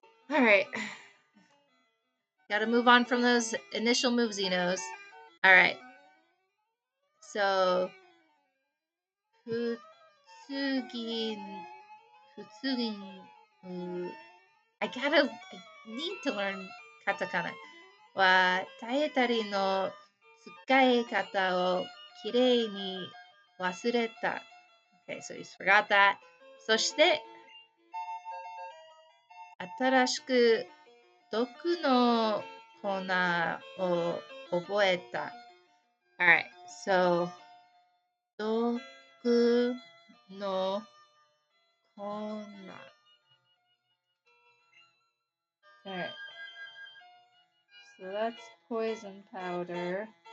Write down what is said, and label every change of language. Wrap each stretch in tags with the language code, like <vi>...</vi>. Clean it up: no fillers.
<en>All right, got to move on from those initial move Xenos. All right, so Futsugin, Futsugin. I need to learn katakana.</en> <ja>は耐えたりの使い方をきれいに忘れた。</ja> <en>Okay, so he's forgot that.</en> <ja>そして、新しく毒の粉を覚えた。</ja> <en>Alright, so 毒の粉。 Alright, so that's poison powder.</en>